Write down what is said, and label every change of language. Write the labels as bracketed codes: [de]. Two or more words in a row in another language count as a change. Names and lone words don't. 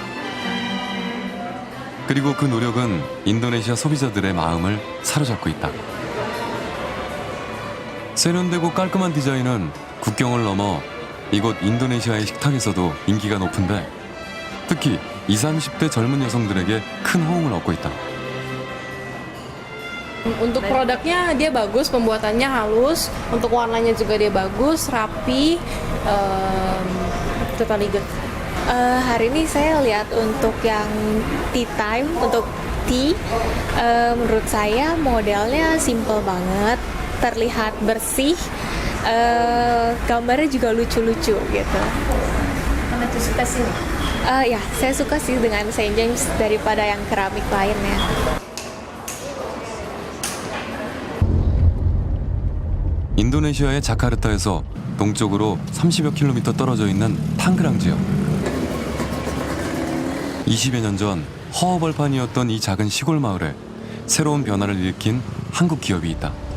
[ko] 그리고 그 노력은 인도네시아 소비자들의 마음을 사로잡고 있다. 세련되고 깔끔한 디자인은 국경을 넘어 이곳 인도네시아의 식탁에서도 인기가 높은데, 특히 20, 30대 젊은 여성들에게 큰 호응을 얻고 있다. [id] Untuk produknya dia bagus, pembuatannya halus, untuk warnanya juga dia bagus, rapi, [en] totally good. [id] Hari ini saya lihat untuk yang [en] tea time, [id] untuk tea, menurut saya modelnya simple banget, terlihat bersih, gambarnya juga lucu-lucu gitu. Kamu suka sih? Ya, saya suka sih dengan St. James daripada yang keramik lainnya. [ko] 인도네시아의 자카르타에서 동쪽으로 30여 킬로미터 떨어져 있는 탕그랑 지역. 20여 년 전 허허벌판이었던 이 작은 시골 마을에 새로운 변화를 일으킨 한국 기업이 있다.